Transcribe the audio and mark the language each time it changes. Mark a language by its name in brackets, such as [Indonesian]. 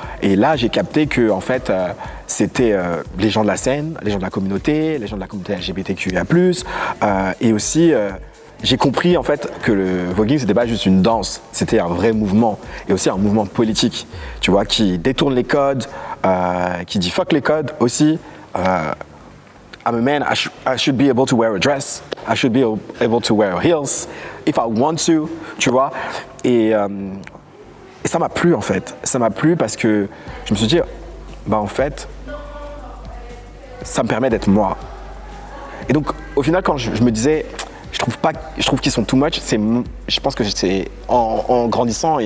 [French] Et là, j'ai capté que, en fait, c'était les gens de la scène, les gens de la communauté LGBTQIA+, et aussi... j'ai compris en fait que le voguing c'était pas juste une danse, c'était un vrai mouvement et aussi un mouvement politique, tu vois, qui détourne les codes, qui dit fuck les codes aussi. [English] I'm a man, I should be able to wear a dress, I should be able to wear heels if I want to, [French] tu vois. Et ça m'a plu en fait, ça m'a plu parce que je me suis dit, bah en fait, ça me permet d'être moi. Et donc au final quand je me disais, je trouve qu'ils sont too much. Je pense que c'est en grandissant et